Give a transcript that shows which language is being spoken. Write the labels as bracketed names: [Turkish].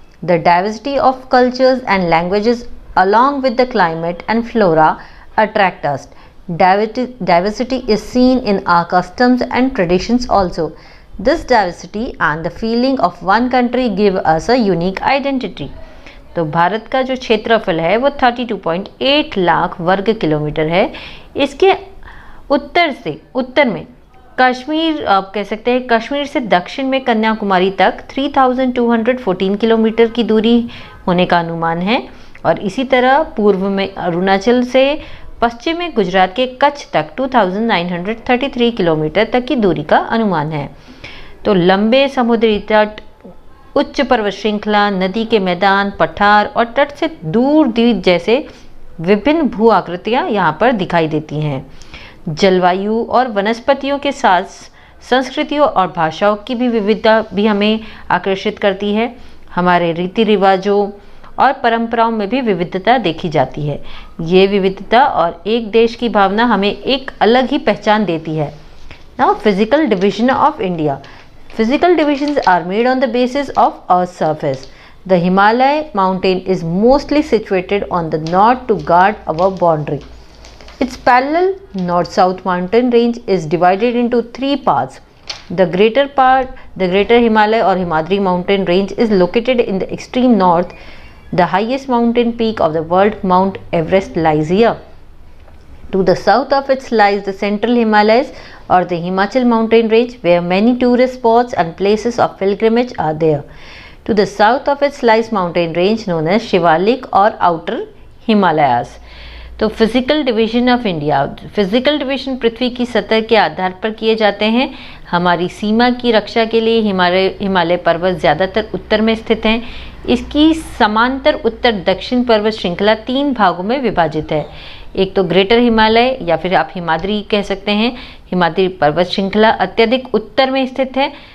[English] The diversity of cultures and languages along with the climate and flora attract us. Diversity is seen in our customs and traditions also. This diversity and the feeling of one country give us a unique identity. [Hindi] तो भारत का जो क्षेत्रफल है वो 32.8 लाख वर्ग kilometre है. इसके उत्तर में कश्मीर, आप कह सकते हैं कश्मीर से दक्षिण में कन्याकुमारी तक 3214 किलोमीटर की दूरी होने का अनुमान है, और इसी तरह पूर्व में अरुणाचल से पश्चिम में गुजरात के कच्छ तक 2933 किलोमीटर तक की दूरी का अनुमान है. तो लंबे समुद्री तट, उच्च पर्वत श्रृंखला, नदी के मैदान, पठार और तट से दूर द्वीप जैसे विभिन्न भू आकृतियाँ यहाँ पर दिखाई देती हैं. जलवायु और वनस्पतियों के साथ संस्कृतियों और भाषाओं की भी विविधता भी हमें आकर्षित करती है. हमारे रीति रिवाजों और परंपराओं में भी विविधता देखी जाती है. ये विविधता और एक देश की भावना हमें एक अलग ही पहचान देती है. [English] Now physical division of India. Physical divisions are made on the basis of Earth's surface. The Himalaya mountain is mostly situated on the north to guard our boundary. Its parallel north-south mountain range is divided into three parts. The greater Himalaya or Himadri mountain range is located in the extreme north. The highest mountain peak of the world, Mount Everest, lies here. To the south of it lies the central Himalayas or the Himachal mountain range, where many tourist spots and places of pilgrimage are there. To the south of it lies mountain range known as Shivalik or Outer Himalayas. तो physical division of India. [Hindi] Physical division पृथ्वी की सतह के आधार पर किए जाते हैं. हमारी सीमा की रक्षा के लिए हिमालय पर्वत ज़्यादातर उत्तर में स्थित हैं. इसकी समांतर उत्तर दक्षिण पर्वत श्रृंखला 3 भागों में विभाजित है. एक तो ग्रेटर हिमालय या फिर आप हिमाद्री कह सकते हैं. हिमाद्री पर्वत श्रृंखला अत्यधिक उत्तर में स्थित है.